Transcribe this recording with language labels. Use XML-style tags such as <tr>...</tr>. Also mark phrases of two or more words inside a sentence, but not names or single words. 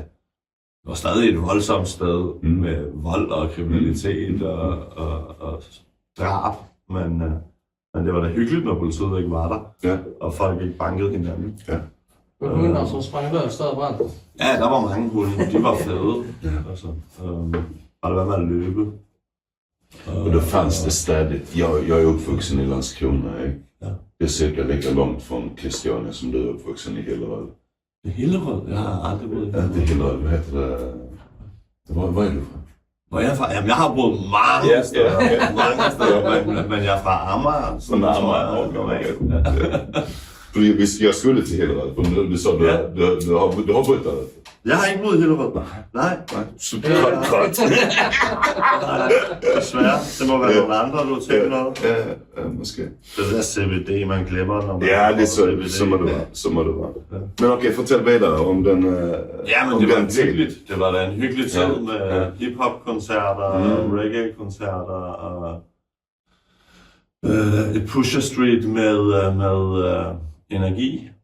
<da>Det var stadig et voldsomt sted med vold og kriminalitet og drab, men det var da hyggeligt, når politiet ikke var der, og folk ikke bankede hinanden. Med hunder som sprang løs stadig brændt. Ja, der var mange hunde, de var fede. Altså, og det var med at løbe.</da> <sv>Och då fanns det stadigt. Jag är uppvuxen i Landskrona. Det är cirka lika långt från Christiania som du är uppvuxen i Hillerød. I Hillerød?</sv> <da>Jeg har aldrig boet i Hillerød.</da> <sv>Inte Hillerød, vad heter det? Var är du från?</sv> <da>Hvor er jeg fra? Jamen, jeg har boet mange steder, men jeg er fra Amager.</da> <sv>Från Amager, jag skulle till Hillerød, för du sa du har bott där.</sv> <da>Jeg har ikke boet i Hillerød. Nej. Godt. Desværre. Det må være nogle andre, du har tænkt noget. Ja, måske. Det er der CBD, man glemmer, når man... Ja, det er så må det være. Men okay, fortæl videre om den ja, men det var hyggeligt. Det var da en hyggelig tid med hip-hop-koncerter, reggae-koncerter og et Pusher Street med energi.</da>